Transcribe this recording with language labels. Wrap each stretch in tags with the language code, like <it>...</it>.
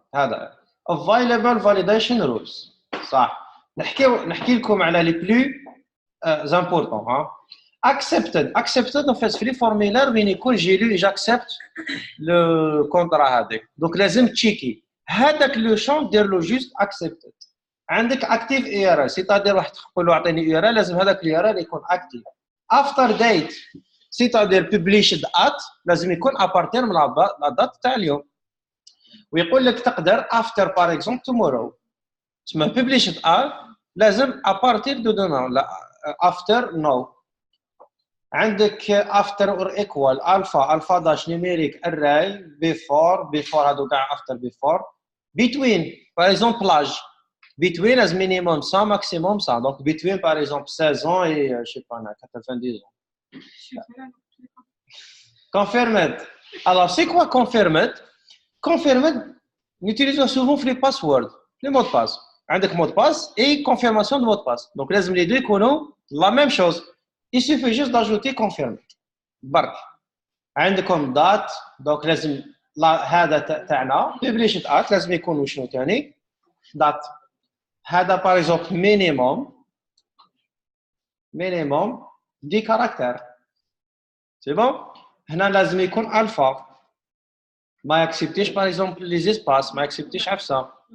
<ar>هذا available validation rules. صح. نحكي لكم على</ar> <fr>les plus importants. Hein. Accepted en fait</fr> <ar>في لي فورميلار وين يكون جي لو</ar> <fr>j'accepte le contrat هذاك.</fr> <ar>donc لازم تشيكي هذاك لو شون دير له جوست accepted. عندك active URL</ar> <fr>c'est-à-dire</fr> <ar>واحد تقول له اعطيني URL لازم هذاك URL يكون active.</ar> <fr>after date c'est-à-dire published at</fr> <ar>لازم يكون</ar> <fr>à partir من la date تاع اليوم.</fr> <ar>ويقول لك تقدر after</ar> <fr>par exemple</fr> <ar>tomorrow تسمى published at لازم</ar> <fr>à partir de demain</fr> <ar>لا after no.</ar> <fr>عندك after or equal alpha dash numérique array before</fr> <ar>هادو كاع</ar> <fr>after before between par exemple l'âge between as minimum 100 maximum 100 donc between par exemple 16 ans et je sais pas 90 ans. Confirmed. Alors c'est quoi confirmed? Confirmed n'utilise souvent les passwords les mots de passe.</fr> <ar>عندك</ar> <fr>mot de passe et confirmation de mot de passe donc</fr> <ar>لازم</ar> <fr>les deux</fr> <ar>يكونوا</ar> <fr>la même chose. Il suffit juste d'ajouter confirmed.</fr> <ar>برك عندكم date</ar> <fr>donc</fr> <ar>لازم هذا تاعنا published at لازم يكون شنو ثاني date. هذا</ar> <fr>par exemple minimum 10 caractères. C'est bon.</fr> <ar>هنا لازم يكون alpha ما يكسبتيش</ar> <fr>par exemple les espaces</fr> <ar>ما يكسبتيش عفسه.</ar>